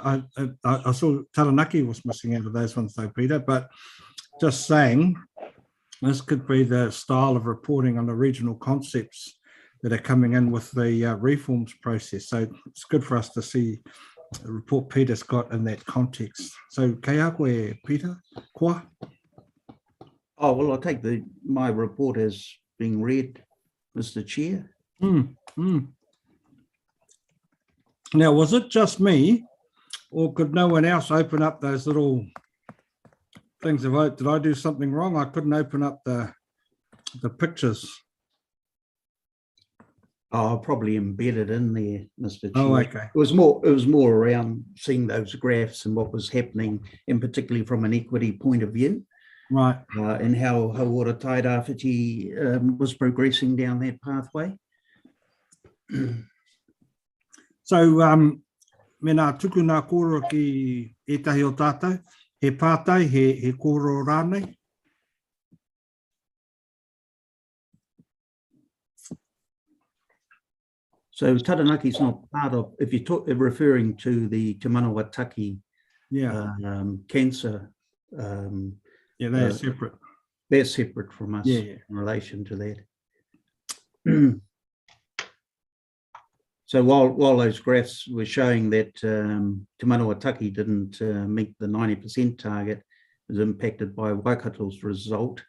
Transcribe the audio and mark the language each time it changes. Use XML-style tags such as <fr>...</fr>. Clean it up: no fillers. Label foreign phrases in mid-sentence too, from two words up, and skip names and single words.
<en>I saw Taranaki was missing out of those ones though, Peter. But just saying, This could be the style of reporting on the regional concepts that are coming in with the reforms process. So it's good for us to see the report Peter's got in that context.</en> <mi>So kei a koe, Peter, koa?</mi> <en>Oh, well, I'll take my report as being read, Mr. Chair. Now, was it just me, or could no one else open up those little things? Did I do something wrong? I couldn't open up the pictures. Oh, probably embedded in there, Mr. Chair. Oh, okay. It was more around seeing those graphs and what was happening, and particularly from an equity point of view. Right. And how Hauora Tairāwhiti was progressing down that pathway. So,</en> <mi>me nā tuku nā kōrero ki etahi o tātou, he pātai, he kōrero rānei.</mi> <en>So Taranaki is not part of, if you're referring to the Te Manawataki cancer. Yeah, they're separate. They're separate from us in relation to that. So while those graphs were showing that Te Manawataki didn't meet the 90% target, it was impacted by Waikato's result.</en>